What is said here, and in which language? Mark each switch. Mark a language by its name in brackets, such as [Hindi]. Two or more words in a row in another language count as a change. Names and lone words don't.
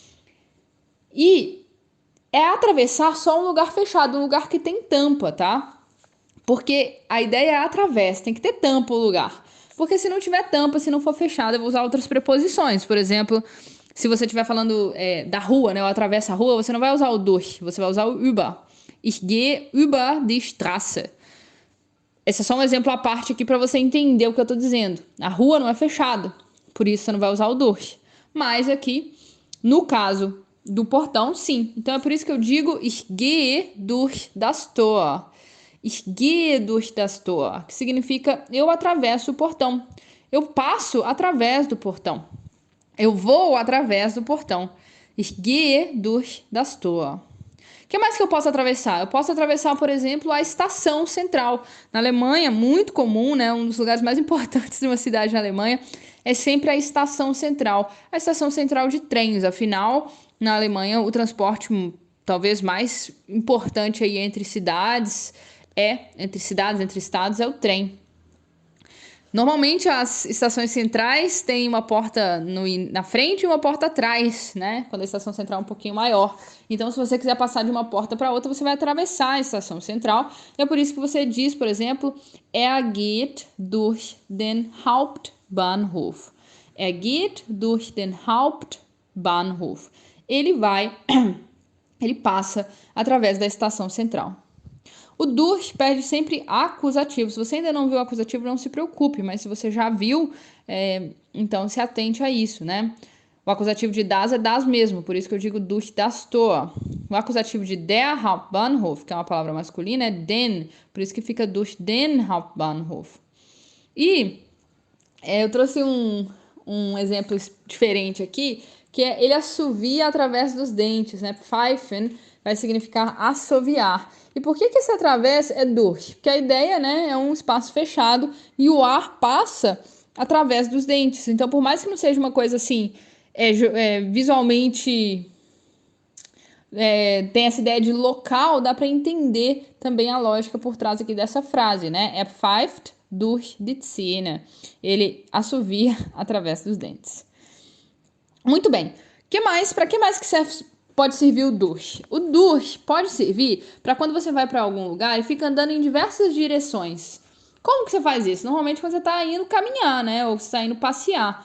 [Portuguese] E é atravessar só um lugar fechado, um lugar que tem tampa, tá? Porque a ideia é através, tem que ter tampa o lugar. Porque se não tiver tampa, se não for fechado, eu vou usar outras preposições. Por exemplo, se você estiver falando da rua, né? Eu atravesso a rua, você não vai usar o durch, você vai usar o über. [German] Ich gehe über die Straße. [Portuguese] Esse é só um exemplo à parte aqui para você entender o que eu estou dizendo. A rua não é fechada, por isso você não vai usar o durch. Mas aqui, no caso do portão, sim. Então é por isso que eu digo [German] ich gehe durch das Tor. Ich gehe durch das Tor, [Portuguese] que significa eu atravesso o portão. Eu passo através do portão. Eu vou através do portão. [German] Ich gehe durch das Tor. [Portuguese] O que mais que eu posso atravessar? Eu posso atravessar, por exemplo, a estação central. Na Alemanha, muito comum, né? Um dos lugares mais importantes de uma cidade na Alemanha é sempre a estação central. A estação central de trens. Afinal, na Alemanha, o transporte talvez mais importante aí entre cidades, entre estados, é o trem. Normalmente as estações centrais têm uma porta na frente e uma porta atrás, né? Quando a estação central é um pouquinho maior. Então, se você quiser passar de uma porta para outra, você vai atravessar a estação central. E é por isso que você diz, por exemplo, [German] geht durch den Hauptbahnhof. Geht durch den Hauptbahnhof. [Portuguese] Ele passa através da estação central. O durch perde sempre acusativo. Se você ainda não viu o acusativo, não se preocupe, mas se você já viu, então se atente a isso, né? O acusativo de das é das mesmo, por isso que eu digo [German] durch das Tor. [Portuguese] O acusativo de [German] der Hauptbahnhof, [Portuguese] que é uma palavra masculina, é den, por isso que fica [German] durch den Hauptbahnhof. [Portuguese] E eu trouxe um exemplo diferente aqui, que é ele assovia através dos dentes, né? Pfeifen vai significar assoviar. E por que esse através é durch? Porque a ideia, né, é um espaço fechado e o ar passa através dos dentes. Então, por mais que não seja uma coisa assim, visualmente tem essa ideia de local, dá para entender também a lógica por trás aqui dessa frase, né? [German] É pfeift durch die Zähne. [Portuguese] Ele assovia através dos dentes. Muito bem. Para que mais que pode servir o durch? O durch pode servir para quando você vai para algum lugar e fica andando em diversas direções. Como que você faz isso? Normalmente quando você está indo caminhar, né? Ou você está indo passear.